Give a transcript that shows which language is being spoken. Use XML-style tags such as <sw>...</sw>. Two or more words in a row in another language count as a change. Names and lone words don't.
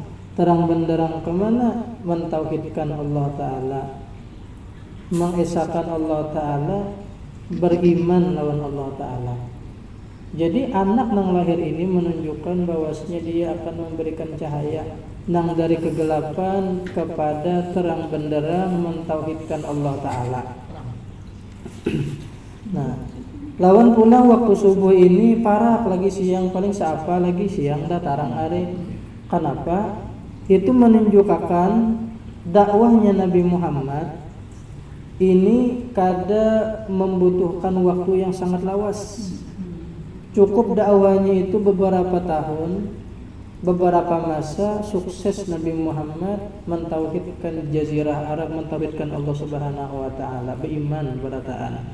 <id>Terang benderang kemana? Mentauhidkan Allah Ta'ala, mengesahkan Allah Ta'ala, beriman lawan Allah Ta'ala. Jadi anak nang lahir ini menunjukkan bahwasanya dia akan memberikan cahaya nang dari kegelapan kepada terang benderang, mentauhidkan Allah Ta'ala.</id> <bjn>Nah, lawan pula waktu subuh ini parak lagi siang, paling seapa lagi siang dah tarang hari.</bjn> <id>Kenapa? Itu menunjukkan dakwahnya Nabi Muhammad ini kada membutuhkan waktu yang sangat lawas. Cukup dakwahnya itu beberapa tahun, beberapa masa, sukses Nabi Muhammad mentauhidkan jazirah Arab, mentauhidkan Allah Subhanahu wa Ta'ala, beriman berataan.</id>